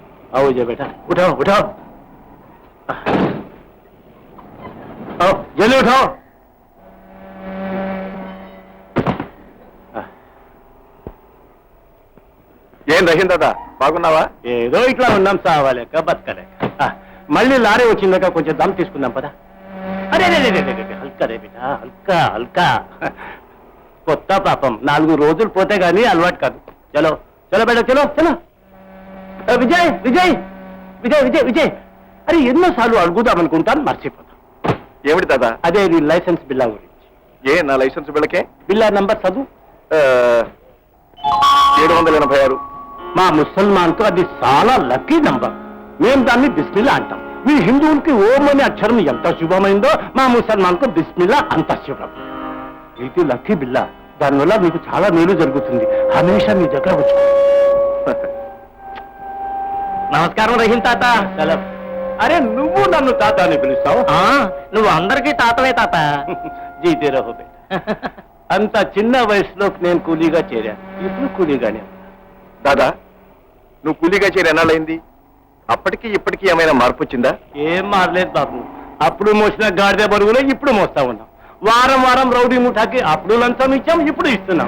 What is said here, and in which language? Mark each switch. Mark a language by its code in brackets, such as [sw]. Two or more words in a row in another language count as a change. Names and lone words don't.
[hi] आओ जा बेटा, उठाओ उठाओ, आओ जल्दी उठाओ। [te] ఏం రహిందా బాగున్నావా? ఏదో ఇట్లా ఉన్నాం సావాలేక బతకలేక. మళ్ళీ లారీ వచ్చిందాక కొంచెం దమ్ తీసుకుందాం పదా. [hi] अरे हल्का रे बेटा, हल्का हल्का. [te] కొత్త పాపం 4 రోజులు పోతే గానీ అలవాటు కాదు. [hi] चलो चलो बेटा, चलो चलो. [te] విజయ్ విజయ్ విజయ్ విజయ్ విజయ్, అరే ఎన్నోసార్లు అడుగుదామనుకుంటాను, మర్చిపోతాను. ఏమిటి దాదా? అదే నీ లైసెన్స్ బిల్లా గురించి. ఏ నా లైసెన్స్ బిళ్ళకే? బిల్లా నంబర్ చదువు. 786. మా ముసల్మాన్కు అది చాలా లక్కీ నంబర్. మేము దాన్ని బిస్మిల్లా అంటాం. మీ హిందువులకి ఓం అనే అక్షరం ఎంత శుభమైందో మా ముసల్మాన్కు బిస్మిల్లా అంత శుభం. ఇది లక్కీ బిల్లా, దానివల్ల మీకు చాలా మేలు జరుగుతుంది. హమేషా మీ దగ్గర వచ్చు. నమస్కారం రహీం తాత. అరే నువ్వు నన్ను తాత అని పిలుస్తావు? నువ్వు అందరికీ తాతవే తాత. [hi] जीते रहो बेटा. [te] అంత చిన్న వయసులో నేను కూలీగా చేరాను, ఇప్పుడు కూలీగానే. దాదా నువ్వు కూలీగా చేరి ఎన్నాళ్ళైంది? అప్పటికి ఇప్పటికీ ఏమైనా మార్పు వచ్చిందా? ఏం మారలేదు బాబు. అప్పుడు మోసిన గాడిద బరువులో ఇప్పుడు మోస్తా ఉన్నాం. వారం వారం రౌడీ ముఠాకి అప్పుడు లంచం ఇచ్చాం, ఇప్పుడు ఇస్తున్నాం.